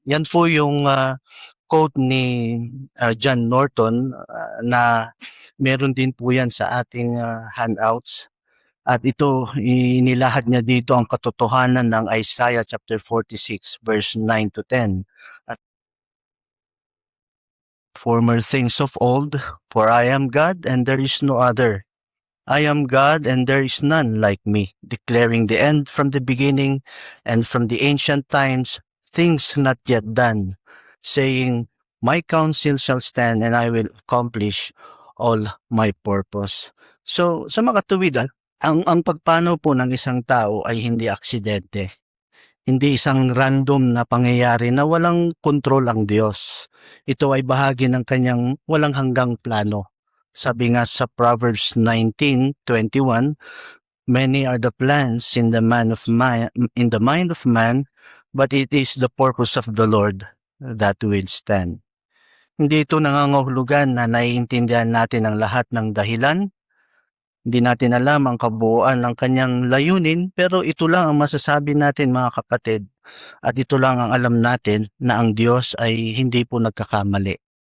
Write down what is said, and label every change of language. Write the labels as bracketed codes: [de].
[tl] Yan po yung quote ni John Norton na meron din po yan sa ating handouts. At ito, inilahad niya dito ang katotohanan ng Isaiah chapter 46 verse 9 to 10. [en] At former things of old, for I am God and there is no other. I am God and there is none like me, declaring the end from the beginning and from the ancient times, things not yet done, saying, my counsel shall stand and I will accomplish all my purpose. [tl] So, sa mga tuwid, ang pagpanaw po ng isang tao ay hindi aksidente. Hindi isang random na pangyayari na walang kontrol ang Diyos. Ito ay bahagi ng kanyang walang hanggang plano. Sabi nga sa Proverbs 19:21, [en] Many are the plans in the mind of man, but it is the purpose of the Lord that will stand. [tl] Hindi ito nangangahulugan na naiintindihan natin ang lahat ng dahilan. Hindi natin alam ang kabuuan ng kanyang layunin, pero ito lang ang masasabi natin, mga kapatid. At ito lang ang alam natin, na ang Diyos ay hindi po nagkakamali.